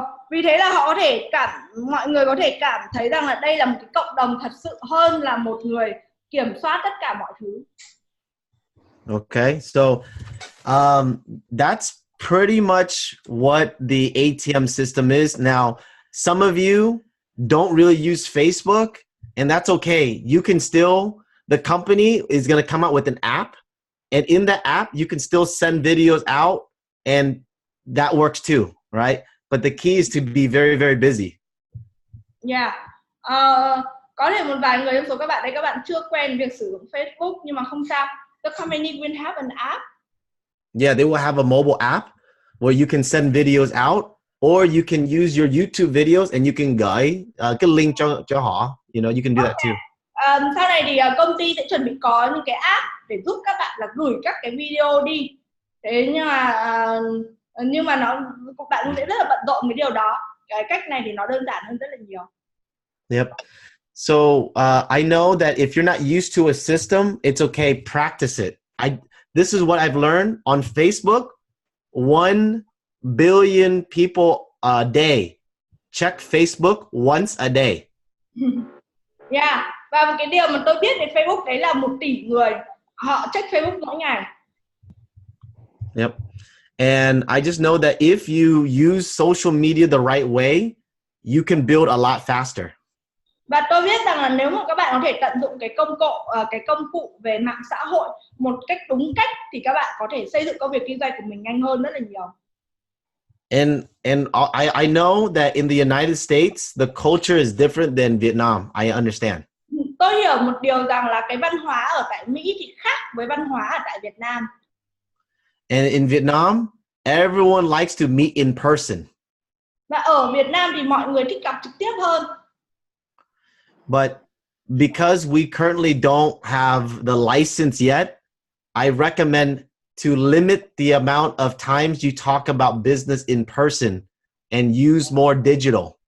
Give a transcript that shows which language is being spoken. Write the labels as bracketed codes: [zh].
[vi] Vì thế là họ có thể mọi người có thể cảm thấy rằng là đây là một cái cộng đồng thật sự hơn là một người kiểm soát tất cả mọi thứ. [en] Okay, so that's pretty much what the ATM system is. Now, some of you don't really use Facebook, and that's okay. You can still, the company is going to come out with an app, and in the app, you can still send videos out, and that works too, right? But the key is to be very, very busy. Yeah. [vi] Có thể một vài người trong số các bạn đây, các bạn chưa quen việc sử dụng Facebook, nhưng mà không sao. [en] The company will have an app. Yeah, they will have a mobile app where you can send videos out, or you can use your YouTube videos and you can [vi] gửi cái link cho họ. [en] You know, you can do that too. [vi] Sau này thì công ty sẽ chuẩn bị có những cái app để giúp các bạn là gửi các cái video đi. Thế nhưng mà bạn cũng sẽ rất là bận rộn với điều đó. Cái cách này thì nó đơn giản hơn rất là nhiều. [en] Yep. So I know that if you're not used to a system, it's okay. Practice it. This is what I've learned on Facebook. 1 billion people a day check Facebook once a day. Yeah. [vi] Và một cái điều mà tôi biết về Facebook đấy là 1 tỷ người họ check Facebook mỗi ngày. [en] Yep. And I just know that if you use social media the right way, you can build a lot faster. [vi] Và tôi biết rằng là nếu mà các bạn có thể tận dụng cái công cụ về mạng xã hội một cách đúng cách thì các bạn có thể xây dựng công việc kinh doanh của mình nhanh hơn rất là nhiều. [en] And I know that in the United States, the culture is different than Vietnam. I understand. [vi] Tôi hiểu một điều rằng là cái văn hóa ở tại Mỹ thì khác với văn hóa ở tại Việt Nam. [en] And in Vietnam, everyone likes to meet in person. [vi] Và ở Việt Nam thì mọi người thích gặp trực tiếp hơn. [en] But because we currently don't have the license yet, I recommend to limit the amount of times you talk about business in person and use more digital.